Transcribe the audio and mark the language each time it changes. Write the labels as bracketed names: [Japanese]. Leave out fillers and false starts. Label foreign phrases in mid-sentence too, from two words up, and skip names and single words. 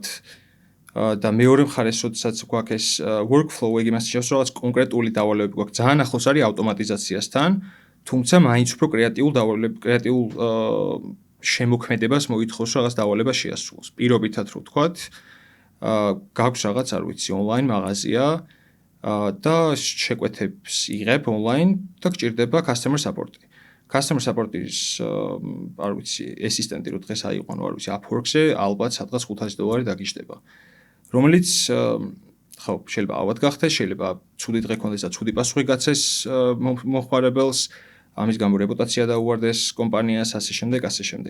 [Georgian] და მეორე მხარეს, როდესაც გვაქვს ეს workflow, ეგ იმას ნიშნავს, რომ რაღაც კონკრეტული დავალებები გვაქვს, ძალიან ახლოს არის ავტომატიზაციასთან, თუმცა მაინც უფრო კრეატიულ შემოქმედებას მოითხოვს რაღაც დავალება შეასრულოს. პირობითად რო ვთქვათ, გაქვს რაღაც, არ ვიცი, ონლაინ მაღაზია და შეკვეთებს იღებ ონლაინ და გჭირდება [English] customer support- [Georgian] ი. [English] Customer support- [Georgian] ის, არ ვიცი, ასისტენტი რო დღეს აიყვანო, არ ვიცი, Upwork-ზე ალბათ სადღაც $500 დაგიჯდება. რომელიც ხო, შეიძლება ალბათ გახდეს, შეიძლება ცუდი დღე ქონდეს და ცუდი პასუხი გაცეს მომხმარებელს, ამის გამო რეპუტაცია დაუვარდეს კომპანიას, ასე შემდეგ, ასე შემდეგ.